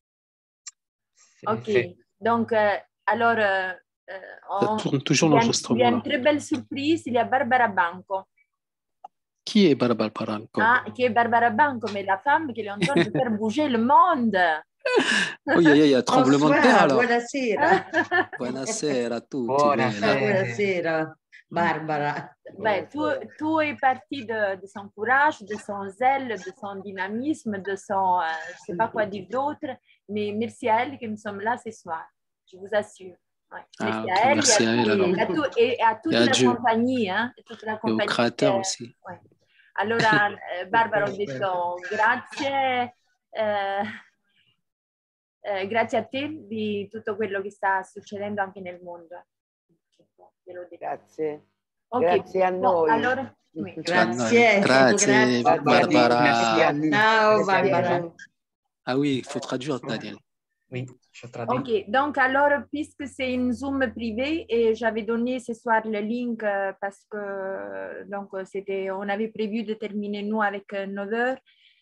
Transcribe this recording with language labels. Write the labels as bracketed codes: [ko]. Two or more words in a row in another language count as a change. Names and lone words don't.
[fr] Ok, donc alors, ça tourne toujours l'enregistrement. Il y a une très belle surprise, il y a Barbara Banco. Qui est Barbara Banco? Ah, qui est Barbara Banco, mais la femme qui est en train de faire bouger le monde. Oui, il y a tremblement de terre alors. [it] Buonasera. Buonasera a tutti. Buonasera, Barbara. [fr] Ben, tout est parti de son courage, de son zèle, de son dynamisme, de son, je ne sais pas quoi dire d'autre, mais merci à elle que nous sommes là ce soir, je vous assure. Ouais. Ah, merci à elle alors. Et à toute la compagnie. Hein, toute la compagnie et au créateur aussi. Ouais. [it] Allora, Barbara, ho detto grazie. Grazie a te di tutto quello che sta succedendo anche nel mondo. Grazie. Okay. Grazie a noi. Allora, Grazie Barbara. [fr] Merci à nous. [it] Ciao Barbara. [fr] Ah oui, il faut traduire, Daniel. Oui, je traduis. Ok, donc alors, puisque c'est une Zoom privée, et j'avais donné ce soir le link parce que donc, on avait prévu de terminer nous avec 9 heures.